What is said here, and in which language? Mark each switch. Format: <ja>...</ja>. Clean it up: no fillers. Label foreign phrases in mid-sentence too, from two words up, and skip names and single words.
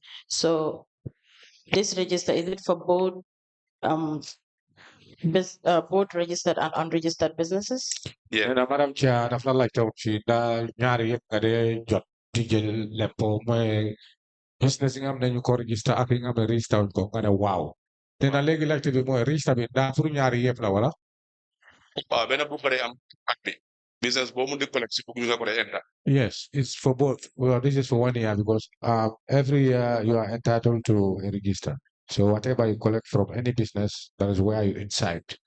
<en>So this register, is it for both both registered and unregistered businesses? Yeah. And Madam Chair,</en> <wo>daf la laajte woon ci daal ñaari yëpp nga dee jot di jël lempo mooy business yi nga xam ne ñu ko register ak yi nga xam ne register wuñ ko nga ne waaw. Te na léegi laajte bi mooy register bi daa pour ñaari yëpp la wala? waaw benn bu pare am at bi business boo mun di collect si boobu nga ko dee enter.</wo> <en>Yes, it's for both. Well, this is for 1 year because every year you are entitled to a register. So whatever you collect from any business, that is where you inside.</en>